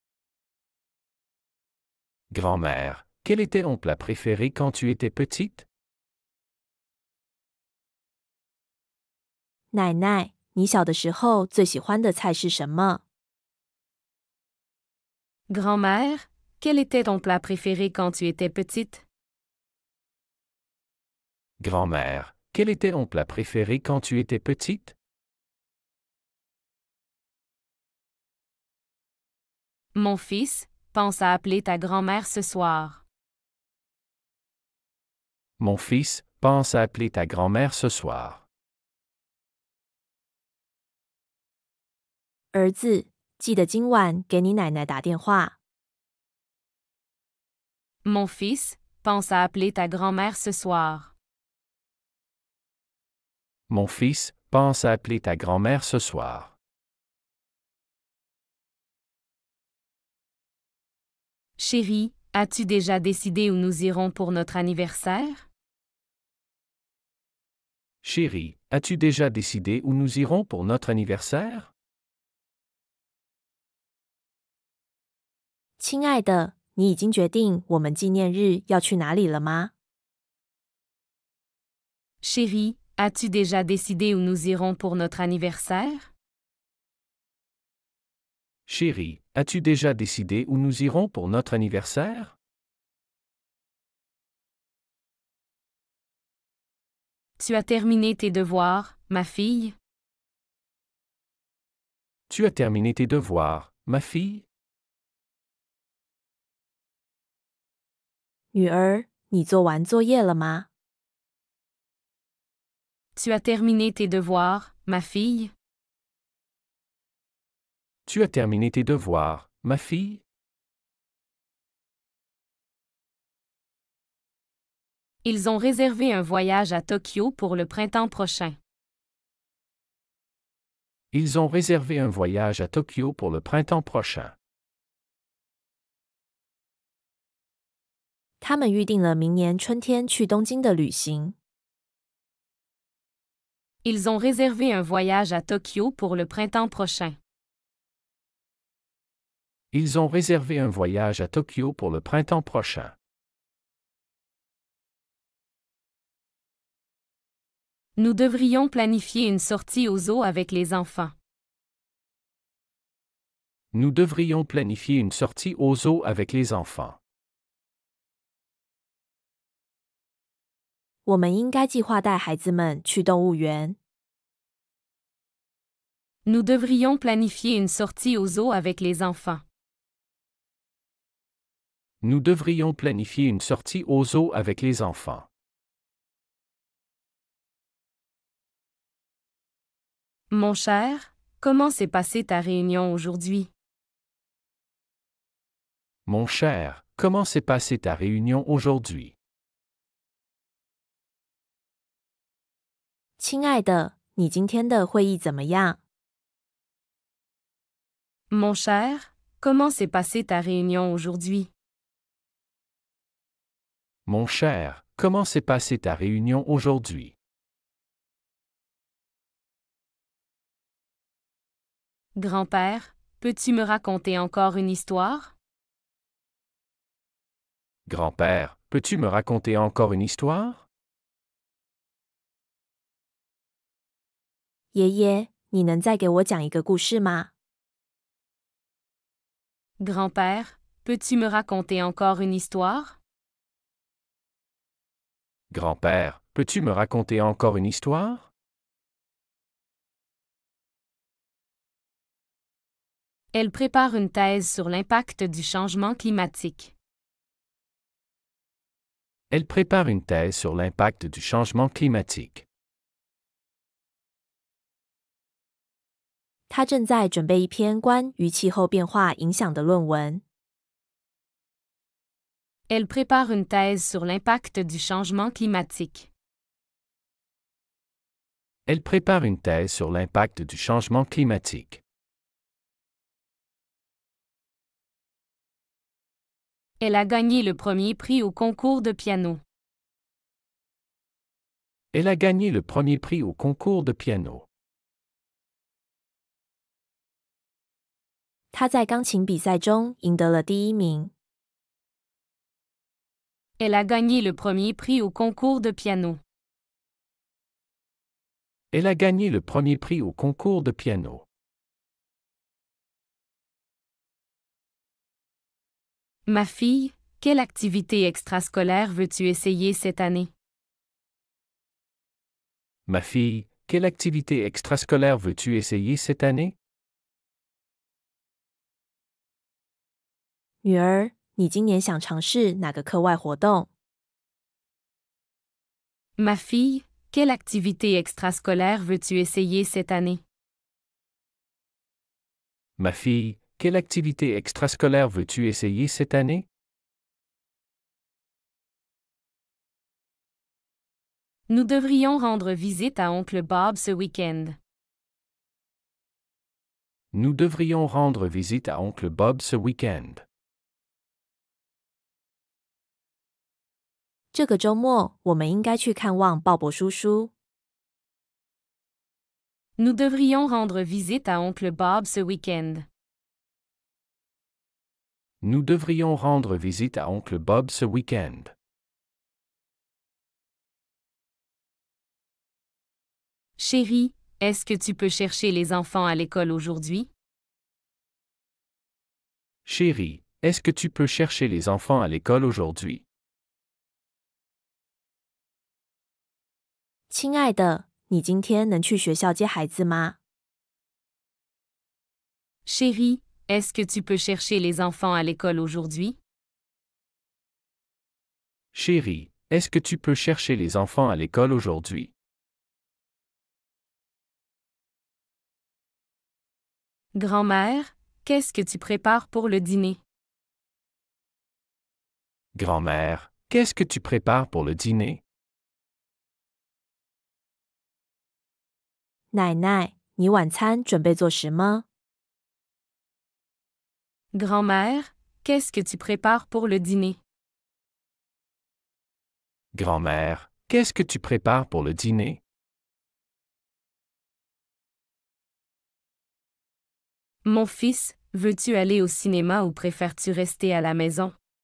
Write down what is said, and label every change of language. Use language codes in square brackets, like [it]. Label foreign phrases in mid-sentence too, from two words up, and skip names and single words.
[fr] Grand-mère, quel était ton plat préféré quand tu étais petite? [zh] 奶奶，你小的时候最喜欢的菜是什么？ [fr] Grand-mère, quel était ton plat préféré quand tu étais petite? Grand-mère, quel était ton plat préféré quand tu étais petite? Mon fils, pense à appeler ta grand-mère ce soir. Mon fils, pense à appeler ta grand-mère ce soir. [zh] 儿子，记得今晚给你奶奶打电话。 [fr] Mon fils, pense à appeler ta grand-mère ce soir. Mon fils, pense à appeler ta grand-mère ce soir. Chérie, as-tu déjà décidé où nous irons pour notre anniversaire? Chérie, as-tu déjà décidé où nous irons pour notre anniversaire? [zh] 亲爱的，你已经决定我们纪念日要去哪里了吗？ [fr] Chérie, as-tu déjà décidé où nous irons pour notre anniversaire? Chérie, as-tu déjà décidé où nous irons pour notre anniversaire? Tu as terminé tes devoirs, ma fille? Tu as terminé tes devoirs, ma fille? [zh] 女儿，你做完作业了吗？ [fr] Tu as terminé tes devoirs, ma fille? Tu as terminé tes devoirs, ma fille? Ils ont réservé un voyage à Tokyo pour le printemps prochain. Ils ont réservé un voyage à Tokyo pour le printemps prochain. [zh] 他们预定了明年春天去东京的旅行。 [fr] Ils ont réservé un voyage à Tokyo pour le printemps prochain. Ils ont réservé un voyage à Tokyo pour le printemps prochain. Nous devrions planifier une sortie au zoo avec les enfants. Nous devrions planifier une sortie au zoo avec les enfants. [zh] 我们应该计划带孩子们去动物园。 [fr] Nous devrions planifier une sortie au zoo avec les enfants. Nous devrions planifier une sortie au zoo avec les enfants. Mon cher, comment s'est passée ta réunion aujourd'hui? Mon cher, comment s'est passée ta réunion aujourd'hui? [zh] 亲爱的，你今天的会议怎么样？ [fr] Mon cher, comment s'est passée ta réunion aujourd'hui? Mon cher, comment s'est passée ta réunion aujourd'hui? Grand-père, peux-tu me raconter encore une histoire? Grand-père, peux-tu me raconter encore une histoire? [zh] 爷爷，你能再给我讲一个故事吗？ [fr] Grand-père, peux-tu me raconter encore une histoire? Grand-père, peux-tu me raconter encore une histoire? Elle prépare une thèse sur l'impact du changement climatique. Elle prépare une thèse sur l'impact du changement climatique. [zh] 他正在准备一篇关于气候变化影响的论文。 [fr] Elle prépare une thèse sur l'impact du changement climatique. Elle prépare une thèse sur l'impact du changement climatique. Elle a gagné le premier prix au concours de piano. Elle a gagné le premier prix au concours de piano. [zh] 他在钢琴比赛中赢得了第1名。 [fr] Elle a gagné le premier prix au concours de piano. Elle a gagné le premier prix au concours de piano. Ma fille, quelle activité extrascolaire veux-tu essayer cette année? Ma fille, quelle activité extrascolaire veux-tu essayer cette année? [zh] 女儿，你今年想尝试哪个课外活动？ [fr] Ma fille, quelle activité extrascolaire veux-tu essayer cette année? Ma fille, quelle activité extrascolaire veux-tu essayer cette année? Nous devrions rendre visite à oncle Bob ce week-end. Nous devrions rendre visite à oncle Bob ce week-end. [zh] 这个周末我们应该去看望鲍勃叔叔。 [fr] Nous devrions rendre visite à oncle Bob ce week-end. Nous devrions rendre visite à oncle Bob ce week-end. Chérie, est-ce que tu peux chercher les enfants à l'école aujourd'hui? Chérie, est-ce que tu peux chercher les enfants à l'école aujourd'hui? [zh] 亲爱的，你今天能去学校接孩子吗？ [fr] Chérie, est-ce que tu peux chercher les enfants à l'école aujourd'hui? Chérie, est-ce que tu peux chercher les enfants à l'école aujourd'hui? Grand-mère, qu'est-ce que tu prépares pour le dîner? Grand-mère, qu'est-ce que tu prépares pour le dîner? [zh] 奶奶，你晚餐准备做什么？ [fr] Grand-mère, qu'est-ce que tu prépares pour le dîner? Grand-mère, qu'est-ce que tu prépares pour le dîner? Mon fils, veux-tu aller au cinéma ou préfères-tu rester à la maison?